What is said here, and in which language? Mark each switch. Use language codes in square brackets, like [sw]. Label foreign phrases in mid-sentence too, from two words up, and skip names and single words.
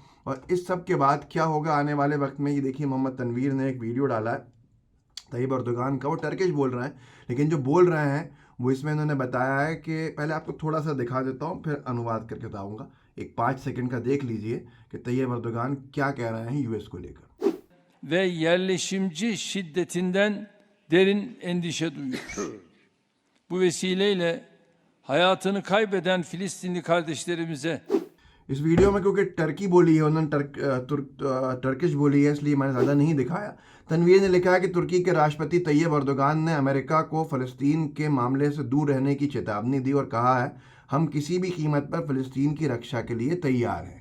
[hi] और इस सब के बाद क्या होगा आने वाले वक्त में, ये देखिए मोहम्मद तनवीर ने एक वीडियो डाला है तैयब अर्दोगान का। वो टर्किश बोल रहे हैं, लेकिन जो बोल रहे हैं वो इसमें इन्होंने बताया है कि पहले आपको थोड़ा सा दिखा देता हूँ फिर अनुवाद करके बताऊँगा। एक 5 सेकंड का देख लीजिए कि तैयब अर्दोगान क्या कह रहे हैं यूएस को लेकर। [tr] ve yerleşimci şiddetinden derin endişe duyuyor. Bu vesileyle hayatını kaybeden Filistinli kardeşlerimize [hi] इस वीडियो में क्योंकि टर्की बोली है, उन्होंने टर्किश बोली है, इसलिए मैंने ज़्यादा नहीं दिखाया। तनवीर ने लिखा है कि तुर्की के राष्ट्रपति तैयब अर्दोगान ने अमेरिका को फ़लस्तीन के मामले से दूर रहने की चेतावनी दी और कहा है, हम किसी भी कीमत पर फ़लस्तीन की रक्षा के लिए तैयार हैं।